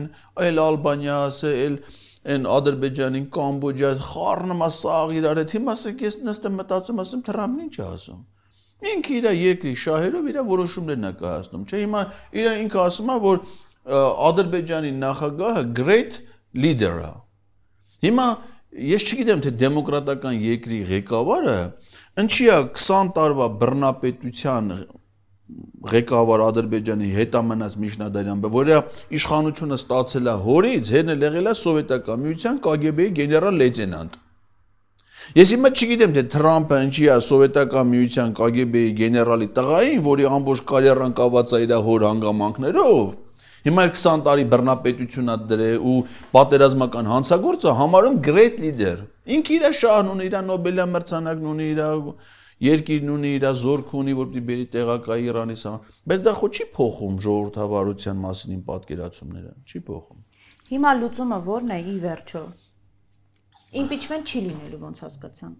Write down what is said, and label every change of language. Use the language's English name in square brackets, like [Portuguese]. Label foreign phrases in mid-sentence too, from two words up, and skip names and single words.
[Armenian] այլ Ալբանիա, այլ այն Ադրբեջանին, Կամբոջա, խառնումա սաղ իրար հետ։ Հիմա ասենք ես նստեմ մտածում, ասեմ Թրամփն ինչ է ասում։ Ինքը իր երկրի շահերով իր որոշումներն է կայացնում, չէ՞։ Հիմա իր ինքը ասում է, որ Ադրբեջանի նախագահը [English] great leader [Armenian] է։ Հիմա ես չգիտեմ թե դեմոկրատական երկրի ղեկավարը ինչի է 20 տարվա բռնապետության ղեկավար Ադրբեջանի հետամնաց միջնադարյան, որը իշխանությունը ստացել է հորից, հերն էլ եղել է սովետական միության KGB-ի գեներալ լեյտենանտ։ Ես հիմա չգիտեմ թե Թրամփը ինչի է սովետական միության KGB-ի գեներալի տղային, որի ամբողջ կարիերան կաված է իր հոր հանգամանքներով, հիմա 20 տարի բռնապետություն է դրել ու պատերազմական հանցագործը համարում [English] great leader։ [Armenian] Ինքը իր շահն ունի, իր Նոբելյան մրցանակն ունի, իր երկիրն ունի, իր զորք ունի, որ պիտի բերի տեղակայի Իրանից, բայց դա ხო չի փոխում ժողովրդավարության մասին իմ պատկերացումները, չի փոխում։ Հիմա լուծումը ո՞րն է ի վերջո։ Impeachment չի լինելու, ոնց հասկացանք։